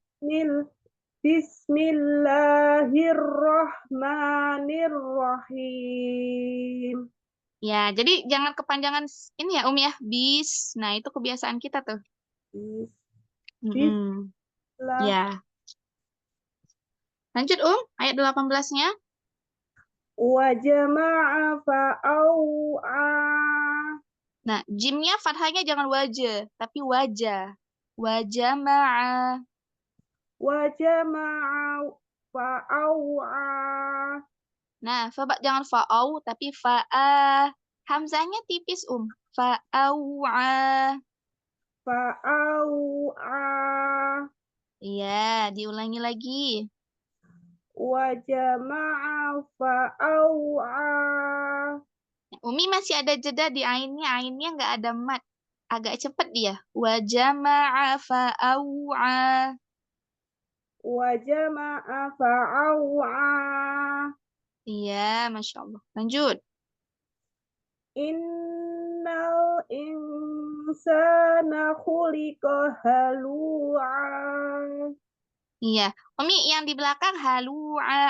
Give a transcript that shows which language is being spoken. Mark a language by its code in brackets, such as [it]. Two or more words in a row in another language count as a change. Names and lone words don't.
[ar] Bismillahirrahmanirrahim. [id] ya, jadi jangan kepanjangan ini ya, ya. Nah, itu kebiasaan kita tuh. Ya. Lanjut, ayat 18-nya. [ar] Wa jama'a fa'au'a. [id] Nah, jimnya fathahnya jangan wajah, tapi wajah. [ar] Wajama'a. Wa jama'a fa'au'a. [id] Nah, jangan fa'au, tapi fa'a. Hamzahnya tipis, Fa'au'a. [ar] Fa'au'a. [id] Iya, diulangi lagi. [ar] Wa jama'a fa'au'a. [id] Umi masih ada jeda di ainnya nggak ada mat. agak cepat dia. [ar] Wa jama'a fa'au'a. Wa jama'a fa'au'a. [id] Iya, [ar] Masya Allah. [id] Lanjut. [ar] Innal insana khuliqa halu'a. [id] Iya. Umi, yang di belakang halu'a.